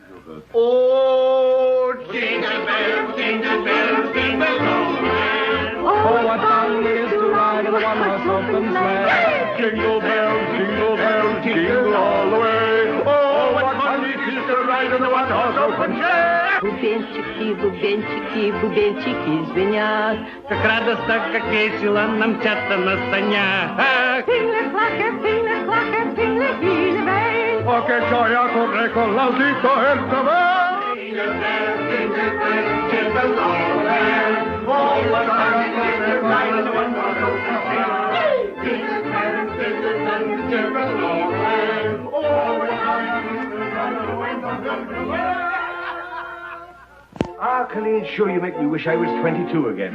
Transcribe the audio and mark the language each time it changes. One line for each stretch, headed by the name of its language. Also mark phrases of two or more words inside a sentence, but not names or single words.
English: Oh, jingle bells, jingle bells, jingle all the way. Oh, what fun it is to ride in a one-horse open sleigh. Jingle bells, jingle all the way. Oh, what fun it is to ride in a one-horse open sleigh.
Russian: Бубенчики, бубенчики звенят. Как радостно, как весело нам мчатся на санях.
Italian: Oh, che gioia corre con l'audito e il cavallo.
English: Jingle bells, jingle all the way. Oh, what fun it is to ride in a one-horse open sleigh. Jingle bells, jingle and chip along and over Ah, Colleen, sure you make me wish I was 22 again.